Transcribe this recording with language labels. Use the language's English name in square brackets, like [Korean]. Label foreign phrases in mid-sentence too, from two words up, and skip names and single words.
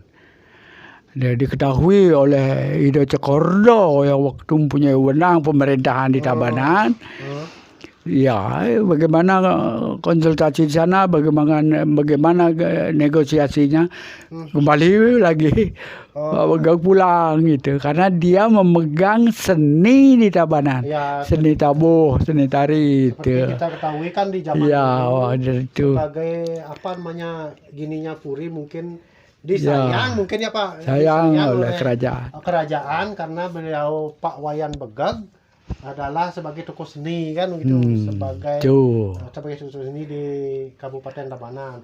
[Indonesian] Dia diketahui oleh Ido Cekordo yang waktu mempunyai wewenang pemerintahan di Tabanan. Ya, bagaimana konsultasi di sana, bagaimana negosiasinya, kembali lagi Begek pulang gitu, karena dia memegang seni di Tabanan, seni tabuh, seni tari itu. Kita ketahui kan di zaman itu sebagai apa namanya gininya Puri mungkin disayang mungkin ya Pak. Sayang oleh kerajaan karena beliau Pak Wayan Begeg adalah sebagai tokoh seni kan gitu, sebagai tokoh seni di Kabupaten Tabanan.